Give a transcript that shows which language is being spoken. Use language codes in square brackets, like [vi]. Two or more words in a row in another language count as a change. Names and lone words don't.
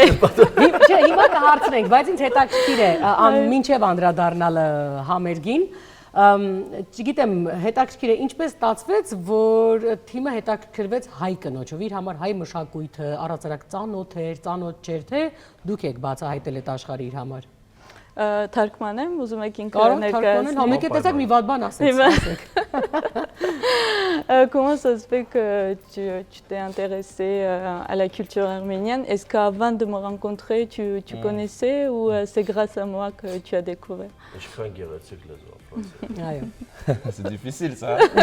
[hy] Չէ, հիմա կհարցնենք, բայց ինձ հետաքրքիր է, մինչև անդրադառնալը համերգին, չգիտեմ, հետաքրքիր է, ինչպես ստացվեց, որ թիմը հետաքրքրվեց հայ կնոջով, իր համար հայ մշակույթը, առհասարակ ծանոթ էր, ծանոթ չէր, թե դուք եք բացահայտել այդ աշխարհի իր համար։ Թարգմանեմ, ուզում եք ինքը ներկայացնել։ Մեկ է տեսակ մի վատ բան ասեք։ [fr] Comment ça se fait que tu t'es intéressée à la culture arménienne? Est-ce qu'avant de me rencontrer, tu connaissais ou c'est grâce à moi que tu as découvert? C'est difficile ça.